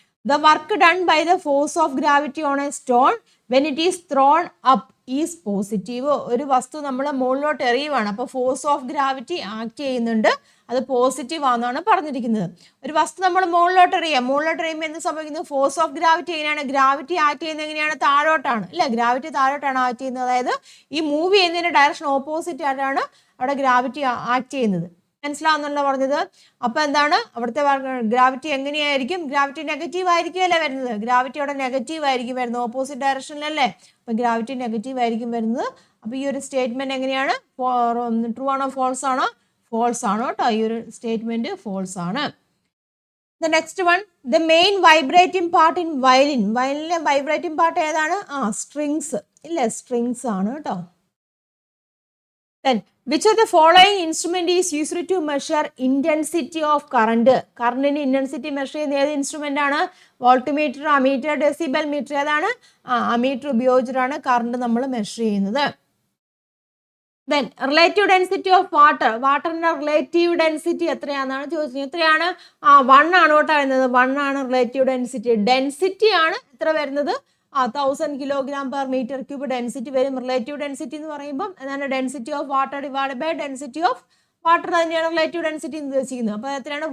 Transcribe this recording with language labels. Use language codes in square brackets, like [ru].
[en] The work done by the force of gravity on a stone when it is thrown up is positive. [ml] ഒരു വസ്തു നമ്മൾ മുകളിലോട്ട് എറിയുവാണ്. അപ്പോൾ force of gravity act ചെയ്യുന്നുണ്ട്. അത് positive ആണെന്നാണ് പറഞ്ഞിരിക്കുന്നത്. ഒരു വസ്തു നമ്മൾ മുകളിലോട്ട് എറിയുമ്പോൾ എന്ത് സംഭവിക്കുന്നത്? ഫോഴ്സ് ഓഫ് ഗ്രാവിറ്റി എങ്ങനെയാണ്? ഗ്രാവിറ്റി ആക്ട് ചെയ്യുന്നത് എങ്ങനെയാണ്? താഴോട്ടാണ് അല്ലേ. ഗ്രാവിറ്റി താഴോട്ടാണ് ആക്ട് ചെയ്യുന്നത്. അതായത് ഈ മൂവ് ചെയ്യുന്നതിൻ്റെ ഡയറക്ഷൻ ഓപ്പോസിറ്റ് ആയിട്ടാണ് അവിടെ ഗ്രാവിറ്റി ആക്ട് ചെയ്യുന്നത്. മനസ്സിലാവുന്നല്ലോ പറഞ്ഞത്. അപ്പോൾ എന്താണ് അവിടുത്തെ ഗ്രാവിറ്റി എങ്ങനെയായിരിക്കും? ഗ്രാവിറ്റി നെഗറ്റീവ് ആയിരിക്കുമല്ലേ വരുന്നത്. ഗ്രാവിറ്റി അവിടെ നെഗറ്റീവ് ആയിരിക്കും വരുന്നത്, ഓപ്പോസിറ്റ് ഡയറക്ഷനിലല്ലേ. അപ്പം ഗ്രാവിറ്റി നെഗറ്റീവ് ആയിരിക്കും വരുന്നത്. അപ്പോൾ ഈ ഒരു സ്റ്റേറ്റ്മെന്റ് എങ്ങനെയാണ്? ട്രൂ ആണോ ഫോൾസ് ആണോ? ഫോൾസ് ആണ് കേട്ടോ. ഈ ഒരു സ്റ്റേറ്റ്മെന്റ് ഫോൾസ് ആണ്. [en] The next one, the main vibrating part in violin. [ml] വയലിനിലെ vibrating part ഏതാണ്? സ്ട്രിങ്സ് ഇല്ലേ. സ്ട്രിങ്സ് ആണ് കേട്ടോ. [en] Then which of the following instrument is used to measure intensity of current? [ml] കറണ്ടിന്റെ ഇന്റൻസിറ്റി മെഷർ ചെയ്യുന്ന ഏത് ഇൻസ്ട്രുമെന്റ് ആണ്? Volt meter, ammeter, decibel metre. ഏതാണ്? Ammeter ഉപയോഗിച്ചിട്ടാണ് കറണ്ട് നമ്മൾ മെഷർ ചെയ്യുന്നത്. [en] Then relative density of water. [ml] വാട്ടറിന്റെ relative density എത്രയാണെന്നാണ് ചോദിച്ചത്. എത്രയാണ്? 1 ആണ് കേട്ടോ വരുന്നത്. 1 ആണ് റിലേറ്റീവ് ഡെൻസിറ്റി. ഡെൻസിറ്റി ആണ് എത്ര വരുന്നത്? 1000 kg/m³ ഡെൻസിറ്റി വരും. റിലേറ്റീവ് ഡെൻസിറ്റി എന്ന് പറയുമ്പോൾ എന്താണ്? [en] density of water divide by density of water [ml] തന്നെയാണ് റിലേറ്റീവ് ഡെൻസിറ്റി എന്ന് ഉദ്ദേശിക്കുന്നത്. അപ്പോൾ എത്രയാണ്?